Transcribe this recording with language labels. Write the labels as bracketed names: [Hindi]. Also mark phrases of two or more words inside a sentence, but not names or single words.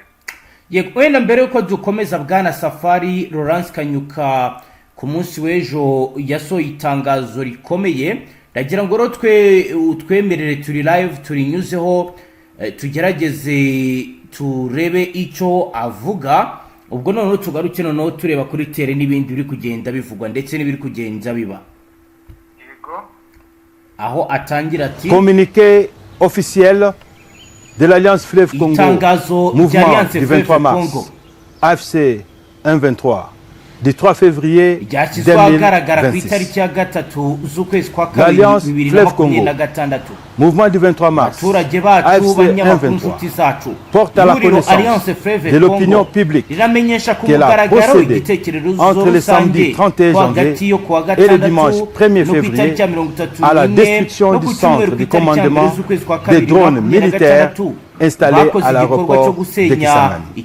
[Kinyarwanda] Yego, wenda mbere yuko dukomeza bwana Safari Laurence Kanyuka ku munsi w'ejo yasohoye itangazo rikomeye, ndagira ngo rero utwemerere turi live turinyuzeho tugerageze turebe icyo avuga, ubwo noneho tugaruke noneho tureba kuri tere n'ibindi biri kugenda bivugwa ndetse n'ibiri kugenda biba. Yego, aho atangira ati [French] communiqué officiel de l'Alliance Fleuve Congo, mouvement du 23 mars, AFC 123 du 3 février 2025. L'Alliance Fleuve Congo, mouvement du 23 mars, AFC 123, porte à la connaissance de l'opinion publique qu'elle a procédé entre le samedi 31 janvier et le dimanche 1er février à la destruction du centre de commandement des drones militaires installé à l'aéroport de Kisangani.